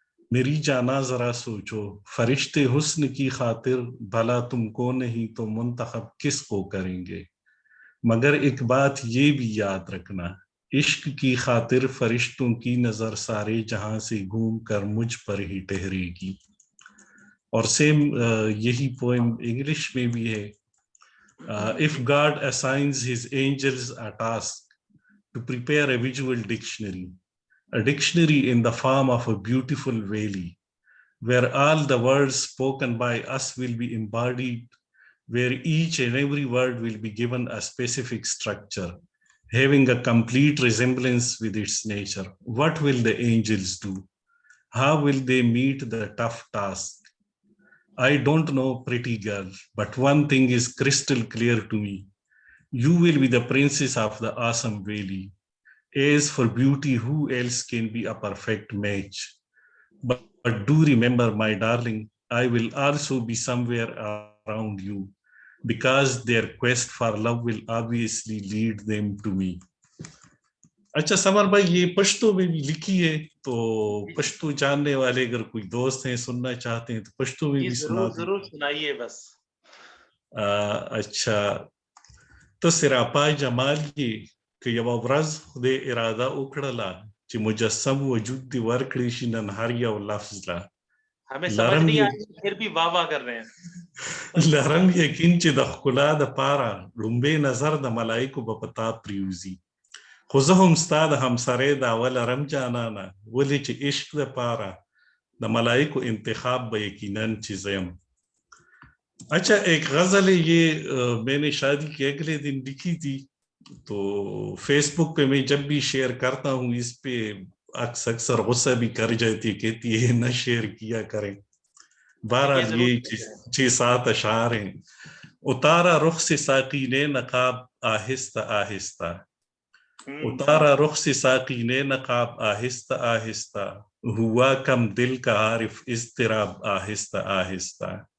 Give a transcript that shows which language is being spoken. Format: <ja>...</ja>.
<ur>میری جانا ذرا سوچو فرشتے حسن کی خاطر، بھلا تم کو نہیں تو منتخب کس کو کریں گے. مگر ایک بات یہ بھی یاد رکھنا، عشق کی خاطر فرشتوں کی نظر سارے جہاں سے گھوم کر مجھ پر ہی ٹھہرے گی. اور سیم یہی پوئم انگلش میں بھی ہے.</ur> <en>If God assigns his angels a task to prepare a visual dictionary, a dictionary in the form of a beautiful valley, where all the words spoken by us will be embodied, where each and every word will be given a specific structure, having a complete resemblance with its nature, what will the angels do? How will they meet the tough task? I don't know, pretty girl, but one thing is crystal clear to me. You will be the princess of the awesome valley. As for beauty, who else can be a perfect match? But do remember, my darling, I will also be somewhere around you, because their quest for love will obviously lead them to me.</en> <ur>اچھا سمر بھائی، یہ پشتو میں بھی لکھی ہے، تو پشتو جاننے والے اگر کوئی دوست ہیں سننا چاہتے ہیں تو پشتو میں بھی سنا دیں. ضرور سنائیے بس. اچھا، تو سراپا جمال یہ کہ</ur> <ps>یو ورځ خدای اراده وکړله چې مجسم وجود دی ورکړي شي نن هر یو لفظ لا.</ps> <ur>ہمیں سمجھ نہیں آئی پھر بھی واہ واہ کر رہے ہیں.</ur> <ps>لرم یقین چې د ښکلا د پاره لومبې نظر د ملایکو به په تا پریوزي. خو زه هم ستا د همسرۍ دعوه لرم جانانه، ولې چې عشق د پاره د ملایکو انتخاب به یقیناً چې زه یم.</ps> <ur>اچھا، ایک غزل ہے یہ میں نے شادی کے اگلے دن لکھی تھی. تو فیس بک پہ میں جب بھی شیئر کرتا ہوں اس پہ اکثر غصہ بھی کر جاتی ہے، کہتی ہے نہ شیئر کیا کریں. بہرحال یہ 6-7 اشعار ہیں. اتارا رخ سے ساقی نے نقاب آہستہ آہستہ، اتارا رخ سے ساقی نے نقاب آہستہ آہستہ، ہوا کم دل کا عارف اضطراب آہستہ آہستہ.</ur>